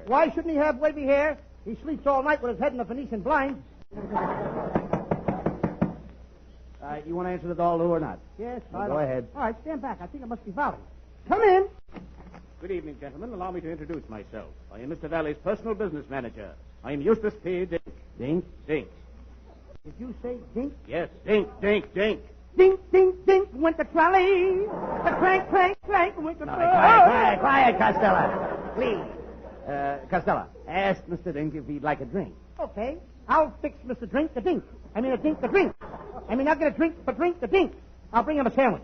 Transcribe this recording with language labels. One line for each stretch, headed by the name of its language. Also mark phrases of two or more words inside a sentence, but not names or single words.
English: Why shouldn't he have wavy hair? He sleeps all night with his head in a Venetian blind. You want to answer the door, Lou, or not? Yes, Go ahead. All right, stand back. I think it must be Valley. Come in. Good evening, gentlemen. Allow me to introduce myself. I am Mr. Valley's personal business manager. I am Eustace P. Dink. Dink? Dink. Did you say dink? Yes, Dink, Dink, Dink. Dink, dink, dink, went the trolley. The crank, crank, crank, went the Quiet, Costello. Please. Costello, ask Mr. Dink if he'd like a drink. Okay, I'll fix Mr. Drink the Dink. I mean, a dink the drink. I mean, I'll get a drink, but drink the dink. I'll bring him a sandwich.